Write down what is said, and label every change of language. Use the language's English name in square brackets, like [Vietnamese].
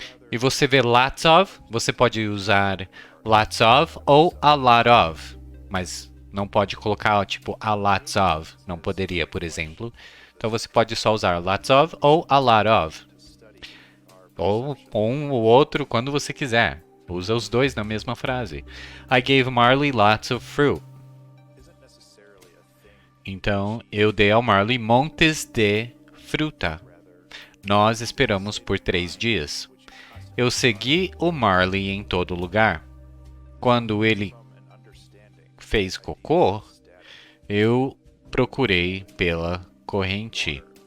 [Portuguese] E você vê lots of, você pode usar lots of ou a lot of. mas não pode colocar tipo a lots of. Não poderia, por exemplo. Então você pode só usar lots of ou a lot of. Ou um ou outro quando você quiser. Usa os dois na mesma frase. [English] I gave Marley lots of fruit. [Portuguese] Então, eu dei ao Marley montes de fruta. Nós esperamos por 3 dias. Eu segui o Marley em todo lugar. Quando ele fez cocô, eu procurei pela corrente.